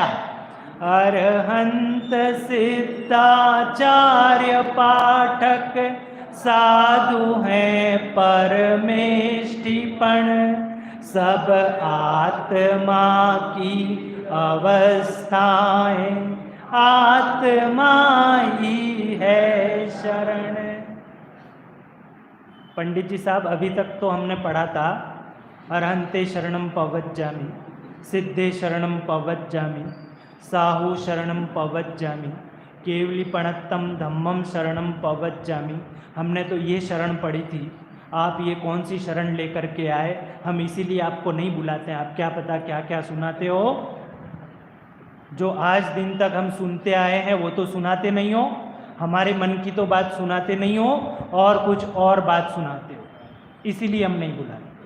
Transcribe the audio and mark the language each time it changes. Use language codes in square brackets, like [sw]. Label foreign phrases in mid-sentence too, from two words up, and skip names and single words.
[hi] अरहंत सिद्धाचार्य पाठक साधु हैं परमेष्टिपण, सब आत्मा की अवस्थाएं आत्मा ही है शरण। पंडित जी साहब, अभी तक तो हमने पढ़ा था [pra] अरहंते शरणम पवज्जामि, सिद्धे शरणम पवज्जामि, साहु शरणम पवज्जामि, केवलीपणत्तम धम्मम शरणम पवज्जामि। [hi] हमने तो ये शरण पढ़ी थी। आप ये कौन सी शरण लेकर के आए? हम इसीलिए आपको नहीं बुलाते हैं। आप क्या पता क्या क्या सुनाते हो। जो आज दिन तक हम सुनते आए हैं वो तो सुनाते नहीं हो, हमारे मन की तो बात सुनाते नहीं हो, और कुछ और बात सुनाते हो, इसीलिए हम नहीं बुलाते।